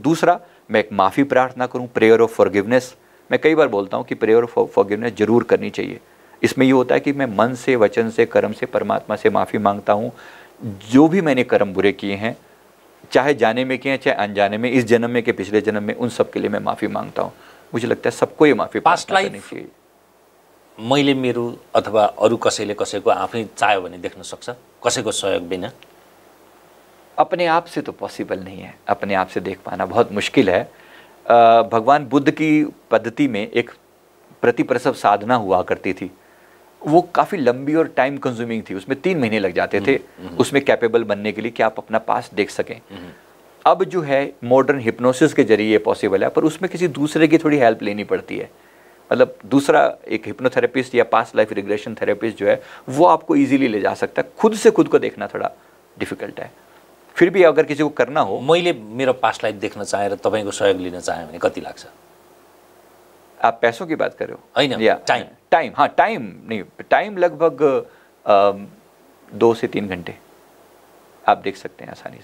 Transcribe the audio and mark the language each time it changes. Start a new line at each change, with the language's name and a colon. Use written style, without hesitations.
Hindi: दूसरा, मैं एक माफ़ी प्रार्थना करूँ,
English: Prayer of forgiveness.
Hindi: मैं कई बार बोलता हूँ कि प्रेयर ऑफ फॉरगिवनेस जरूर करनी चाहिए। इसमें ये होता है कि मैं मन से, वचन से, कर्म से परमात्मा से माफ़ी मांगता हूँ। जो भी मैंने कर्म बुरे किए हैं, चाहे जाने में किए हैं चाहे अनजाने में, इस जन्म में के पिछले जन्म में, उन सब के लिए मैं माफ़ी मांगता हूँ। मुझे लगता है सबको ये माफ़ी प्रार्थना करनी चाहिए।
Nepali: मैले मेरो अथवा अरू कसैले कसैको आफै चाह्यो भने देख्न सक्छ, कसैको सहयोग बिना?
Hindi: अपने आप से तो पॉसिबल नहीं है, अपने आप से देख पाना बहुत मुश्किल है। भगवान बुद्ध की पद्धति में एक प्रतिप्रसव साधना हुआ करती थी, वो काफ़ी लंबी और टाइम कंज्यूमिंग थी, उसमें 3 महीने लग जाते थे उसमें कैपेबल बनने के लिए कि आप अपना पास्ट देख सकें। अब जो है मॉडर्न हिप्नोसिस के जरिए पॉसिबल है, पर उसमें किसी दूसरे की थोड़ी हेल्प लेनी पड़ती है। मतलब दूसरा एक हिप्नोथेरेपिस्ट या पास्ट लाइफ रिग्रेशन थेरेपिस्ट जो है वो आपको इजीली ले जा सकता है। खुद से खुद को देखना थोड़ा डिफिकल्ट है। फिर भी अगर किसी को करना हो,
Nepali: मैले मेरो पास्ट लाइफ देख्न चाहेर तपाईको सहयोग लिन चाहे भने कति लाग्छ?
Hindi: आप पैसों की बात कर रहे हो?
Nepali: हैन,
Hindi: या
English: Time.
Hindi: हाँ, टाइम लगभग 2 से 3 घंटे आप देख सकते हैं आसानी से।